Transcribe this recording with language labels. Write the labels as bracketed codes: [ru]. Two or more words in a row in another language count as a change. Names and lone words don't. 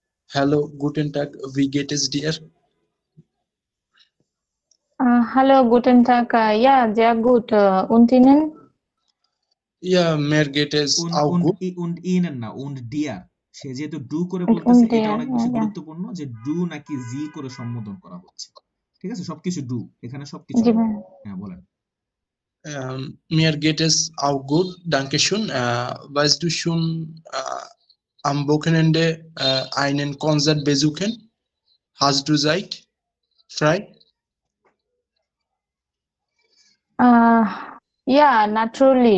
[de] Hallo, guten Tag, wie geht es dir? Hallo, guten Tag. Ja, sehr gut. Und Ihnen? Ja, mir geht es auch gut. und ihnen [bn] না [de] und dir [bn] সে যেহেতু ডু করে [de] Und [bn] বলতেছে এটা [de] dir? [bn] অনেক বেশি [de] Ja. [bn] গুরুত্বপূর্ণ যে ডু নাকি জি করে সম্বোধন করা হচ্ছে ঠিক আছে সবকিছু ডু এখানে সবকিছু জি ডু ভাই। হ্যাঁ বলেন [de] Mir geht es auch gut, danke schön. Weißt du schon, am Wochenende einen Konzert besuchen? Hast du Zeit? Frei? Ja, natürlich.